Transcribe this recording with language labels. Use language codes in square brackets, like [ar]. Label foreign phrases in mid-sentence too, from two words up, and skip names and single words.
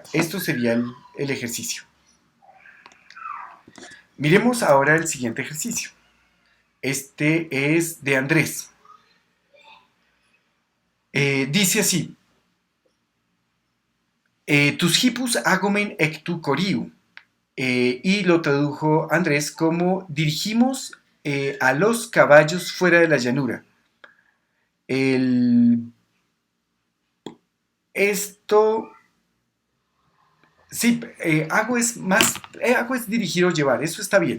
[es] Esto sería el ejercicio. Miremos ahora el siguiente ejercicio. Este es de Andrés. Dice así. [el] Τοὺς ἵππους ἄγομεν ἐκ τοῦ χωρίου. [es] Y lo tradujo Andrés como dirigimos a los caballos fuera de la llanura. Esto, sí, hago es dirigir o llevar, eso está bien.